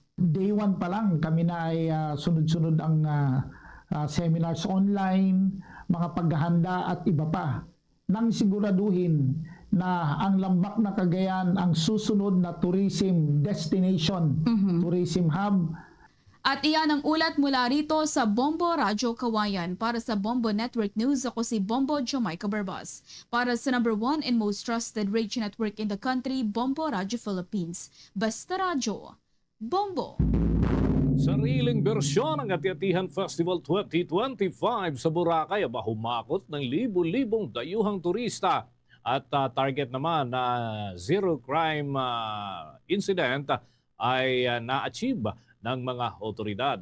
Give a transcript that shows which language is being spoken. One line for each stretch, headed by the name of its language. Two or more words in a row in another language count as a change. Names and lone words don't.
Filipino: Day 1 pa lang kami na ay sunod-sunod ang seminars online, mga paghahanda at iba pa, nang siguraduhin na ang lambak na Cagayan ang susunod na
English: tourism destination, tourism hub.
Filipino: At iyan ang ulat mula rito sa Bombo Radio Kawayan. Para sa Bombo Network News, ako si Bombo Jamaica Barbas.
English: Para sa number 1 and most trusted radio network in the country, Bombo Radio Philippines.
Filipino: Basta Radio, Bombo. Sariling bersyon ng Ati-Atihan Festival 2025 sa Boracay aba humakot ng libu-libong dayuhang turista at target naman na
English: zero crime incident
Filipino: ay na-achieve ng mga otoridad.